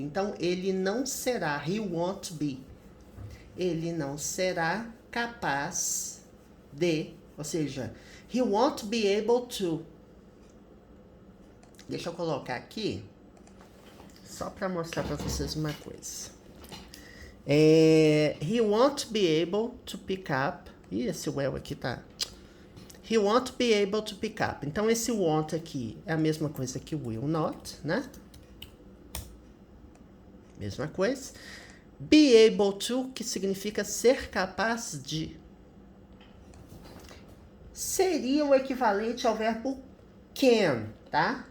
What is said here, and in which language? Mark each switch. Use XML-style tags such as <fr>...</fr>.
<pt>Então, ele não será,</pt> <en>he won't be.</en> <pt>Ele não será capaz de, ou seja,</pt> <en>he won't be able to.</en> <pt>Deixa eu colocar aqui, só para mostrar para vocês uma coisa.</pt> <en>He won't be able to pick up.</en> <pt>Ih, esse well aqui tá...</pt> <en>He won't be able to pick up.</en> <pt>Então, esse want aqui é a mesma coisa que will not, né? Mesma coisa.</pt> <en>Be able to,</en> <pt>que significa ser capaz de. Seria o equivalente ao verbo can, tá?</pt>